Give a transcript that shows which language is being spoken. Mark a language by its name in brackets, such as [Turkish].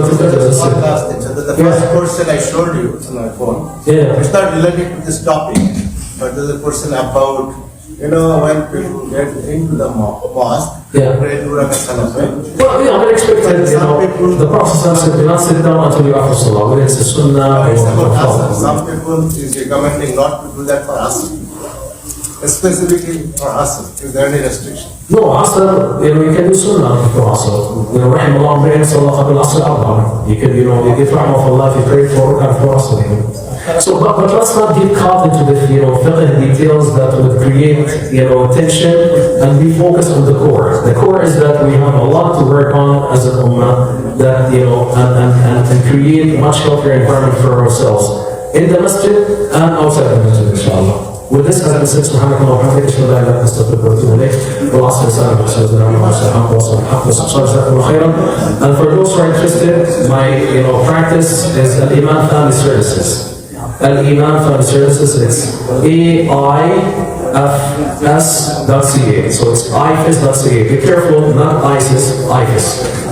[English] One last thing. So the first person I showed you on my phone, it's not related to this topic, but there's a person about, when people get into the mosque, pray to Salah. Well, unexpected, the Prophet said, do not sit down until you offer Salah, whether it's a sunnah or Some people is recommending not to do that for us. specifically for us? Is there any restriction? No, Asr, you can do sunnah for Asr. [Arabic] رحم الله امرئ صلى قبل العصر أربعة. [English] You can, you give rahmah of Allah if you pray for Asr. So, but let's not get caught into the, fiqh details that would create, tension, and we focus on the core. The core is that we have a lot to work on as an ummah, that, and create much healthier environment for ourselves in the masjid and outside the masjid, inshallah. With this, as I said, [Arabic] سبحانك اللهم وبحمدك أشهد أن لا إله إلا أنت أستغفرك وأتوب إليك. والعصر السلام عليكم. [English] And for those who are interested, my practice is Al-Iman Family Services. Al-Iman Family Services, it's AIFS.ca. So it's IFS.ca. Be careful, not ISIS, IFS.